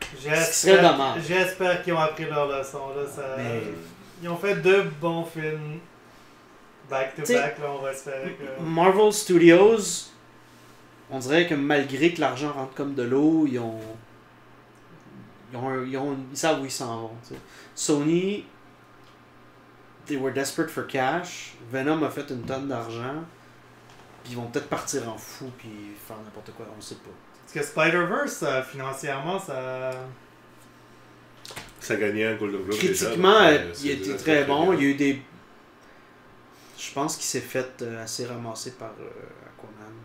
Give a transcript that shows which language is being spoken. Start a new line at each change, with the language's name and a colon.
French: J'espère qu'ils ont appris leur leçon. Là, ils ont fait 2 bons films back-to-back, là, on va espérer que... Marvel Studios, on dirait que malgré que l'argent rentre comme de l'eau, ils savent où ils s'en vont. T'sais.
English: Sony, they were desperate for cash.
French: Venom a fait une tonne d'argent. Puis ils vont peut-être partir en fou puis faire n'importe quoi, on sait pas. Parce que Spider-Verse, financièrement, ça... Ça a gagné un Golden Globe critiquement, il était très bon. Il y a eu des... Je pense qu'il s'est fait assez ramasser par Aquaman.